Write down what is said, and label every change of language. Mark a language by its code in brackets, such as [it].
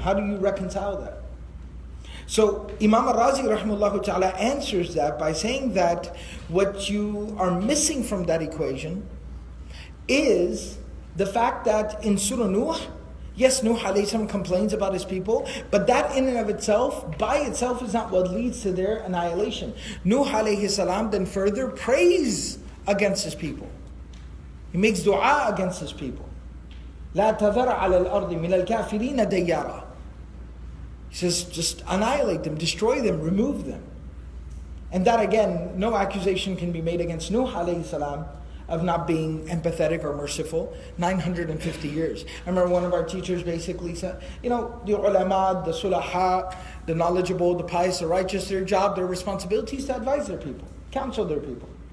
[en] How do you reconcile that? So Imam al-Razi rahimahullah ta'ala answers that by saying that what you are missing from that equation is the fact that in Surah Nuh, yes, Nuh alayhi salam complains about his people, but that in and of itself, by itself, is not what leads to their annihilation. Nuh alayhi salam then further prays against his people. He makes dua against his people. [ar] لا تذر على الأرض من الكافرين ديارا. [en] He says, just annihilate them, destroy them, remove them. And that again, no accusation can be made against Nuh alayhi salam of not being empathetic or merciful. 950 years. I remember one of our teachers basically said, the ulama, the sulaha, the knowledgeable, the pious, the righteous, their job, their responsibility is to advise their people, counsel their people.